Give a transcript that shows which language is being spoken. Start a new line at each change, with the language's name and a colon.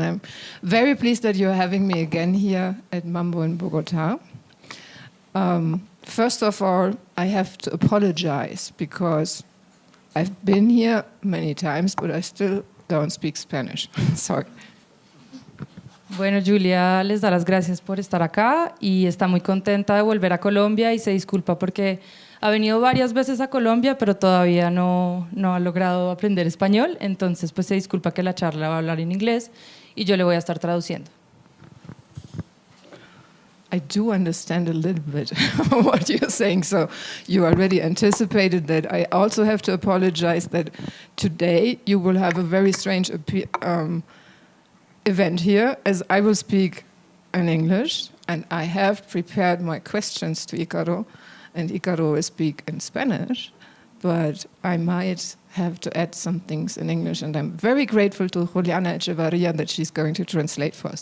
English: I'm very pleased that you're having me again here at Mambo in Bogota. First of all, I have to apologize because I've been here many times, but I still don't speak Spanish. Sorry.
Spanish: Bueno, Julia les da las gracias por estar acá y está muy contenta de volver a Colombia y se disculpa porque ha venido varias veces a Colombia, pero todavía no ha logrado aprender español, entonces pues se disculpa que la charla va a hablar en inglés y yo le voy a estar traduciendo.
English: I do understand a little bit what you're saying, so you already anticipated that. I also have to apologize that today you will have a very strange event here, as I will speak in English, and I have prepared my questions to Ícaro, and Ícaro will speak in Spanish, but I might have to add some things in English, and I'm very grateful to Juliana Echevarria that she's going to translate for us.